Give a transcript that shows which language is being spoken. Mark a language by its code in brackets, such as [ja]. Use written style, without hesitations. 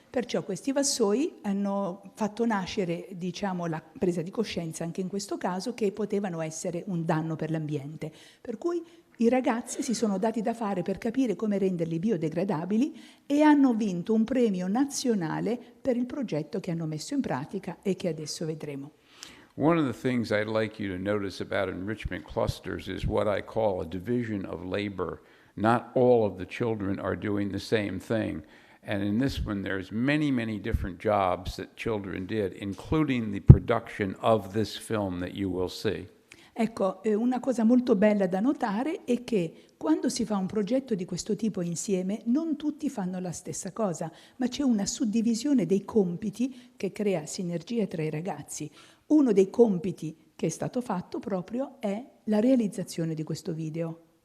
[it] Perciò questi vassoi hanno fatto nascere, diciamo, la presa di coscienza anche in questo caso che potevano essere un danno per l'ambiente. Per cui i ragazzi si sono dati da fare per capire come renderli biodegradabili e hanno vinto un premio nazionale per il progetto che hanno messo in pratica e che adesso vedremo. [en] One of the things I'd like you to notice about enrichment clusters is what I call a division of labor. Not all of the children are doing the same thing. And in this one, there's many, many different jobs that children did, including the production of this film that you will see. [it] Ecco, una cosa molto bella da notare è che quando si fa un progetto di questo tipo insieme, non tutti fanno la stessa cosa, ma c'è una suddivisione dei compiti che crea sinergia tra i ragazzi. Uno dei compiti che è stato fatto proprio è la realizzazione di questo video.